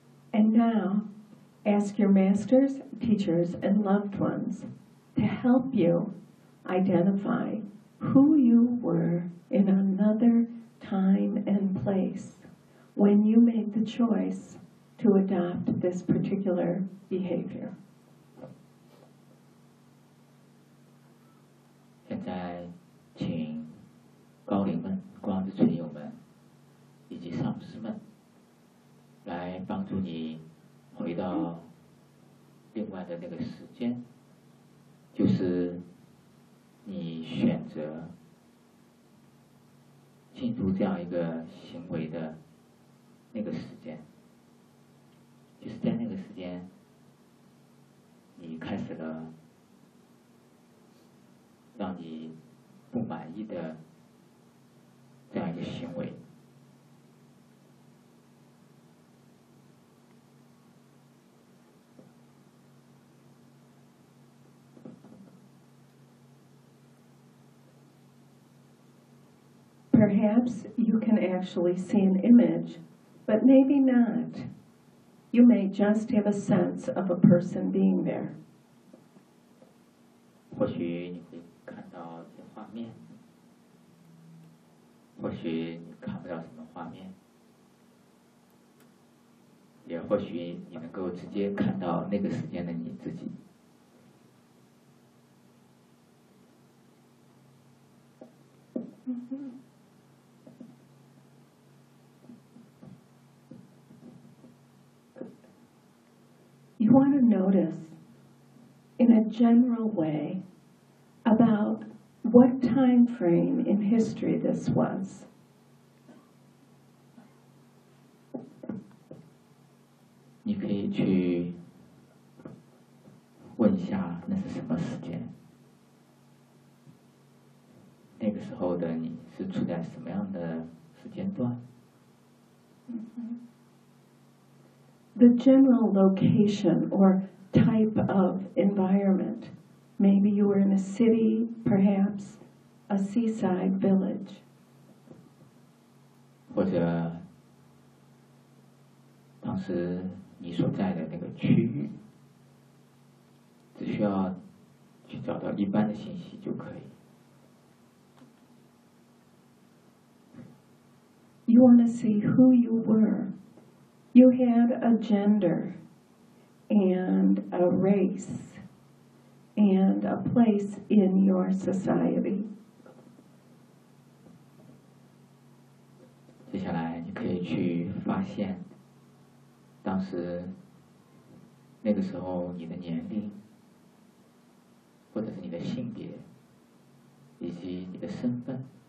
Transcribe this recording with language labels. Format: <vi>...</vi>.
<en>And now,Ask your masters, teachers, and loved ones to help you identify who you were in another time and place when you made the choice to adopt this particular behavior.</en> <zh>现在请高龄们、光之存有们以及上师们来帮助你回到另外的那个时间，就是你选择进入这样一个行为的那个时间，就是在那个时间你开始了让你不满意的这样一个行为。</zh> <en>Perhaps you can actually see an image, but maybe not. You may just have a sense of a person being there.</en> <zh>或许你会看到一些画面，或许你看不到什么画面，也或许你能够直接看到那个时间的你自己。</zh> <en>You want to notice in a general way about what time frame in history this was.</en> <zh>你可以去问一下那是什么时间，那个时候的你是处在什么样的时间段。</zh> <en>The general location or type of environment. Maybe you were in a city, perhaps a seaside village.</en> <zh>或者当时你所在的那个区域，只需要去找到一般的信息就可以。</zh> <en>You want to see who you were. You had a gender and a race and a place in your society.</en> <zh>接下来你可以去发现当时那个时候你的年龄或者是你的性别以及你的身份。</zh>